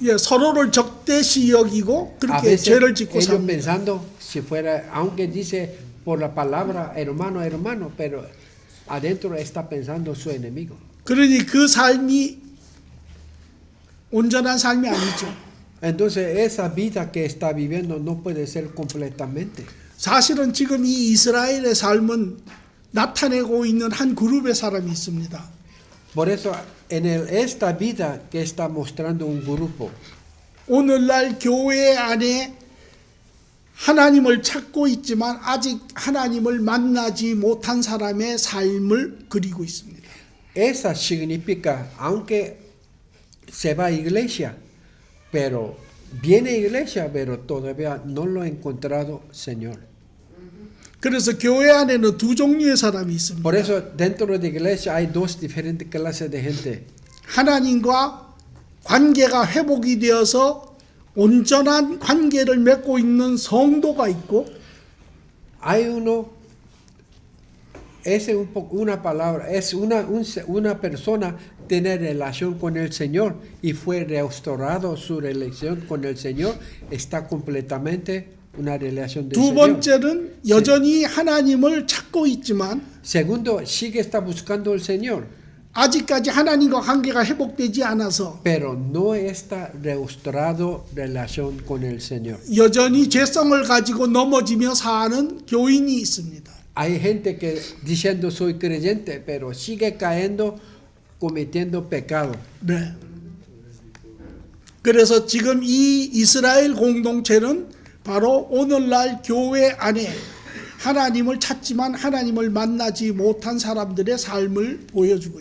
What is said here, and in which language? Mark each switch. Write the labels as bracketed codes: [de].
[ko] 예, 서로를 적대시 여기고 [es] A [ko] 그렇게 [es] veces [ko] 죄를 짓고 [es] ellos [ko] 삽니다. [es] pensando si fuera, aunque dice por la palabra hermano, hermano, pero adentro está pensando su enemigo. [ko] 그러니 그 삶이 온전한 삶이 아니죠. [es] Entonces esa vida que está viviendo no puede ser completamente. [ko] 사실은 지금 이 이스라엘의 삶은 나타내고 있는 한 그룹의 사람이 있습니다. [es] Por eso esta vida que está mostrando un grupo, [ko] 오늘날 교회 안에 하나님을 찾고 있지만 아직 하나님을 만나지 못한 사람의 삶을 그리고 있습니다. [es] esa significa, aunque se va a iglesia, pero viene a iglesia, pero todavía no lo ha encontrado Señor. [ko] 그래서 교회 안에는 두 종류의 사람이 있습니다. [es] Por eso dentro de la iglesia hay dos diferentes clases de gente. [ko] 하나님과 관계가 회복이 되어서 온전한 관계를 맺고 있는 성도가 있고 [es] Hay uno, ese un poco, una palabra, es una persona tiene relación con el Señor y fue restaurado su relación con el Señor, está completamente una relación de [ko] 두 [es] Señor. [ko] 번째는 여전히 하나님을 찾고 있지만 [es] Segundo, sigue está buscando el Señor, [ko] 아직까지 하나님과 관계가 회복되지 않아서 [es] pero no está restaurado relación con el Señor. [ko] 여전히 죄성을 가지고 넘어지며 사는 교인이 있습니다. [es] Hay gente que diciendo soy creyente, pero sigue cayendo, cometiendo pecado. [ko] 네. 그래서 지금 이 이스라엘 공동체는 바로 오늘날 교회 안에 하나님을 찾지만 하나님을 만나지 못한 사람들의 삶을 보여주고